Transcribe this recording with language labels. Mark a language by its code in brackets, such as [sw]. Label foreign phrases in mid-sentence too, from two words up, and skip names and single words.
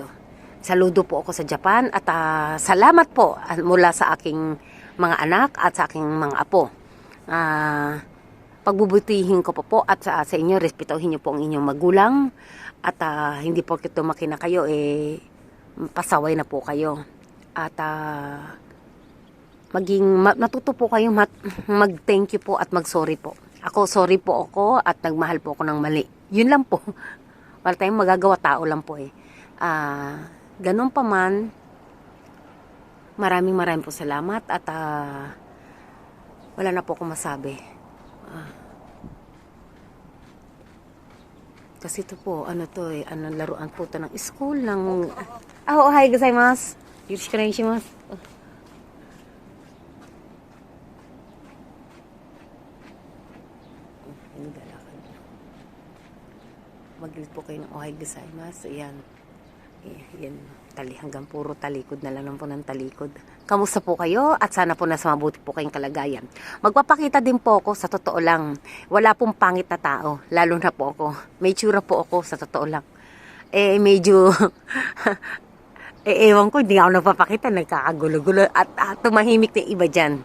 [tl] Saludo po ako sa Japan at salamat po mula sa aking mga anak at sa aking mga apo. Pagbubutihin ko po at sa inyo, respetuhin niyo po ang inyong magulang at hindi po kito makina kayo, pasaway na po kayo. At natuto po kayo mag- [en] thank you [tl] po at mag-sorry po. Sorry po ako at nagmahal po ako ng mali. Yun lang po. Wala tayong magagawa, tao lang po ganun pa man, maraming po salamat at wala na po akong masabi. Kasi ito po, laruan po ito ng school ng... [ja] おはようございます。よろしくお願いします. [tl] Mag-greet po kayo ng [ja] おはようございます. [tl] Ayan. Yan, hanggang puro talikod na lang po ng talikod. Kamusta po kayo? At sana po nasa mabuti po kayong kalagayan. Magpapakita din po ako sa totoo lang. Wala pong pangit na tao, lalo na po ako. May tsura po ako sa totoo lang. Medyo ewan ko, hindi ako nagpapakita, nagkakagulo-gulo at tumahimik na iba dyan.